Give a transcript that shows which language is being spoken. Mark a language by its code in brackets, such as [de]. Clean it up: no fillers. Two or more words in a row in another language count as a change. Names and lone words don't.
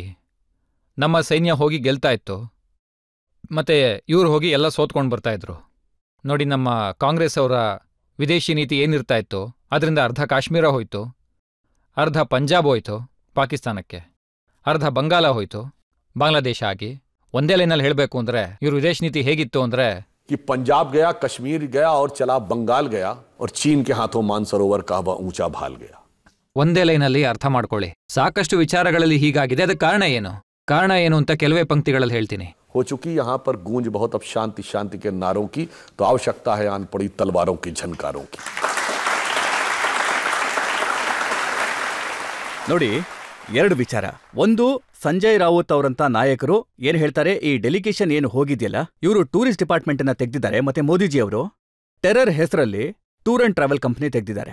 [kn] ನಮ್ಮ ಸೈನ್ಯ ಹೋಗಿ ಗೆಲ್ತಾ ಇತ್ತು, ಮತ್ತೆ ಇವ್ರು ಹೋಗಿ ಎಲ್ಲ ಸೋತ್ಕೊಂಡು ಬರ್ತಾ ಇದ್ರು. ನೋಡಿ, ನಮ್ಮ ಕಾಂಗ್ರೆಸ್ ಅವರ ವಿದೇಶಿ ನೀತಿ ಏನಿರ್ತಾ ಇತ್ತು, ಅದರಿಂದ ಅರ್ಧ ಕಾಶ್ಮೀರ ಹೋಯ್ತು, ಅರ್ಧ ಪಂಜಾಬ್ ಹೋಯ್ತು ಪಾಕಿಸ್ತಾನಕ್ಕೆ, ಅರ್ಧ ಬಂಗಾಲ ಹೋಯ್ತು ಬಾಂಗ್ಲಾದೇಶ ಆಗಿ. ಒಂದೇ ಲೈನಲ್ಲಿ ಹೇಳಬೇಕು ಅಂದ್ರೆ ಇವ್ರ ವಿದೇಶಿ ನೀತಿ ಹೇಗಿತ್ತು ಅಂದ್ರೆ, [hi] कि पंजाब गया, कश्मीर गया और चला बंगाल गया और चीन के हाथों मानसरोवर का ऊंचा भाल गया. [kn] ಒಂದೇ ಲೈನಲ್ಲಿ ಅರ್ಥ ಮಾಡ್ಕೊಳ್ಳಿ. ಸಾಕಷ್ಟು ವಿಚಾರಗಳಲ್ಲಿ ಹೀಗಾಗಿದೆ. ಅದಕ್ಕೆ ಕಾರಣ ಏನು ಅಂತ ಕೆಲವೇ ಪಂಕ್ತಿಗಳಲ್ಲಿ ಹೇಳ್ತೀನಿ. [hi] हो चुकी यहाँ पर गूंज बहुत अब शांति शांति के नारों की, तो आवश्यकता है आन पड़ी तलवारों की झनकारों की. [kn] ನೋಡಿ, ಎರಡು ವಿಚಾರ. ಒಂದು, ಸಂಜಯ್ ರಾವತ್ ಅವರಂತ ನಾಯಕರು ಏನ್ ಹೇಳ್ತಾರೆ, ಈ ಡೆಲಿಗೇಷನ್ ಏನು ಹೋಗಿದೆಯಲ್ಲ, ಇವರು [en] tourist department [kn] ಅನ್ನ ತೆಗೆದಿದ್ದಾರೆ. ಮತ್ತೆ ಮೋದಿಜಿ ಅವರು ಟೆರರ್ ಹೆಸರಲ್ಲಿ [en] tour and travel company [kn] ತೆಗೆದಿದ್ದಾರೆ.